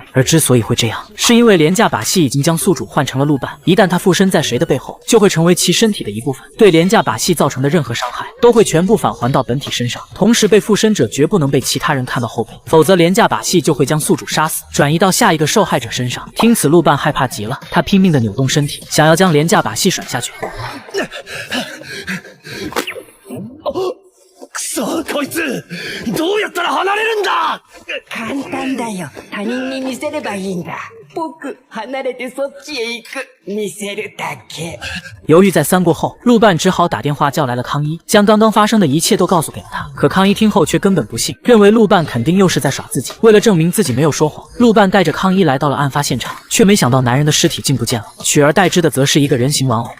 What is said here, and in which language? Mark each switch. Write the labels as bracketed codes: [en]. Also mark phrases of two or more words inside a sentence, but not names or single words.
[zh] 而之所以会这样，是因为廉价把戏已经将宿主换成了陆半，一旦他附身在谁的背后，就会成为其身体的一部分，对廉价把戏造成的任何伤害都会全部返还到本体身上。同时，被附身者绝不能被其他人看到后背，否则廉价把戏就会将宿主杀死，转移到下一个受害者身上。听此，陆半害怕极了，他拼命的扭动身体，想要将廉价把戏甩下去。 [ja] くそ、こいつどうやったら離れるんだ。簡単だよ。他人に見せればいいんだ。僕、離れてそっちへ行く。見せるだけ。 [zh] 犹豫再三过后，陆半只好打电话叫来了康一，将刚刚发生的一切都告诉给了他。可康一听后却根本不信，认为陆半肯定又是在耍自己。为了证明自己没有说谎，陆半带着康一来到了案发现场，却没想到男人的尸体竟不见了，取而代之的则是一个人形玩偶。